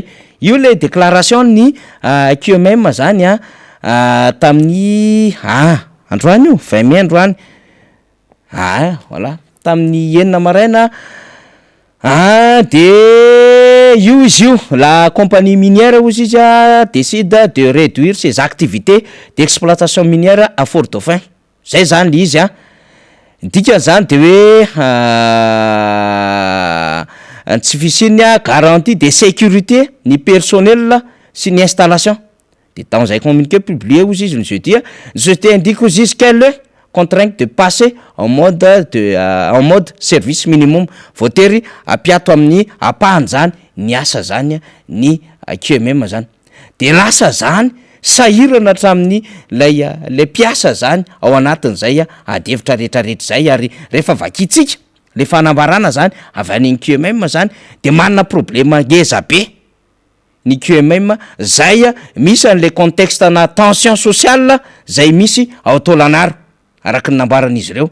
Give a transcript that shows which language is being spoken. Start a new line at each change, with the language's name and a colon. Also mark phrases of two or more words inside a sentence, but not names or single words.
Malagasy: Io
French: le déclaration
Malagasy: ny QMM zany tamin'ny androany io 20 mai androany. Voilà, tamin'ny enina maraina.
French: De
Malagasy: io izy io,
French: la compagnie minière
Malagasy: ozy izy
French: décide de réduire ses activités d'exploitation minière à Fort Dauphin.
Malagasy: Zay zany le izy dika zany de hoe tsy fisiny
French: garantie de sécurité
Malagasy: ny personnel sy ny installation.
French: De dans un communiqué publié
Malagasy: ozy izy ny
French: jeudi, société indique
Malagasy: ozy izy
French: qu'elle contrainte de passer en mode service minimum,
Malagasy: voatery apiato amin'ny apahany zany ny asa zany ny QMM zany. De lasa zany sahirana hatramin'ny le mpiasa zany ao anatin'izay adevitra rehetrarehetra zay, ary rehefa vakitsika le fanambarana zany avy an'iny QMM zany de manana problema ngeza be ny QMM zay misy an'
French: le contexte
Malagasy: na
French: tension sociale
Malagasy: zay misy ao Tolagnaro araky ny nambaran'izy ireo.